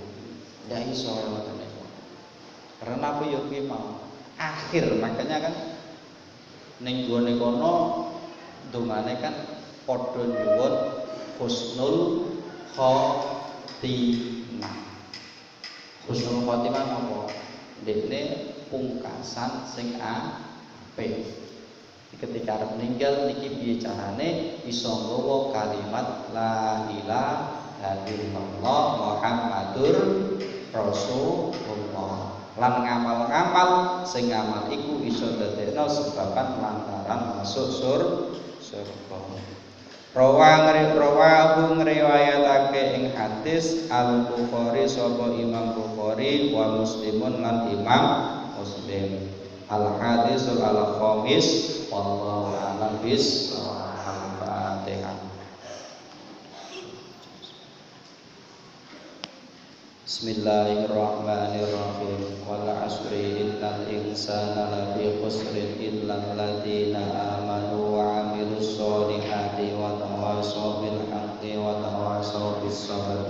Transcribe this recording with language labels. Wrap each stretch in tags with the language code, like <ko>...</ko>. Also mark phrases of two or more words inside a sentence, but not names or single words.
<jv>Ndak iso ngoten niku. Karena apa ya kuwi mau akhir, makanya kan ning gone kono dongane kan padha nyuwun</jv> <ar>حسن الخاتمة. حسن الخاتمة</ar> <jv>apa? Dekne pungkasan sing apik. Ketika arep meninggal niki piye carane iso nggawa kalimat</jv> <ar>لا إله إلا الله محمد رسول الله.</ar> <jv>Lan ngamal-ngamal sing ngamal iku iso dadekno sebaban lantaran</jv> <id>masuk surga.</id> <jv>Rawahu ngriwayatake ing hadis Al-Bukhari sapa Imam Bukhari</jv> <ar>ومسلمون</ar> <jv>lan Imam Muslim.</jv> <ar>الحديث الخامس والله أعلم بالصواب. بسم الله الرحمن الرحيم. والعصر إن الإنسان لفي خسر إلا الذين آمنوا وعملوا الصالحات وتواصوا بالحق وتواصوا بالصبر.</ar>